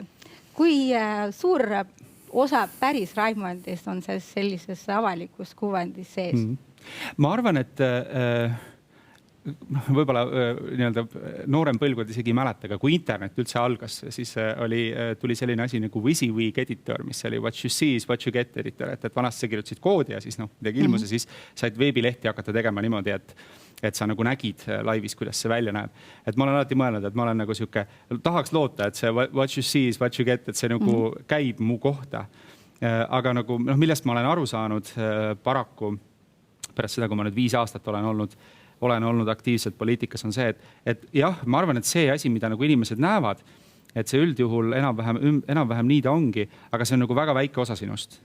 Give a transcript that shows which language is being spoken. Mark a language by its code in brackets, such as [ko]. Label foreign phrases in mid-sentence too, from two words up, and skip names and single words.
[et] Kui suur osa päris Raimondist on sellises avalikus kuvandis sees? Ma arvan, et võib-olla noorem põlvkond isegi ei mäleta, aga kui internet üldse algas, siis tuli selline asi nagu [en] WYSIWYG editor, [et] mis oli [en] what you see is what you get editor, [et] et vanasti sa kirjutasid koodi ja siis midagi ilmus ja siis said veebilehti hakata tegema niimoodi, et sa nagu nägid laivis, kuidas see välja näeb. Et ma olen alati mõelnud, et ma olen nagu siuke, tahaks loota, et see [en] what you see is what you get, [et] et see nagu käib mu kohta. Aga nagu, millest ma olen aru saanud paraku pärast seda, kui ma nüüd 5 aastat olen olnud aktiivselt poliitikas, on see, et jah, ma arvan, et see asi, mida nagu inimesed näevad, et see üldjuhul enam-vähem nii ta ongi, aga see on nagu väga väike osa sinust.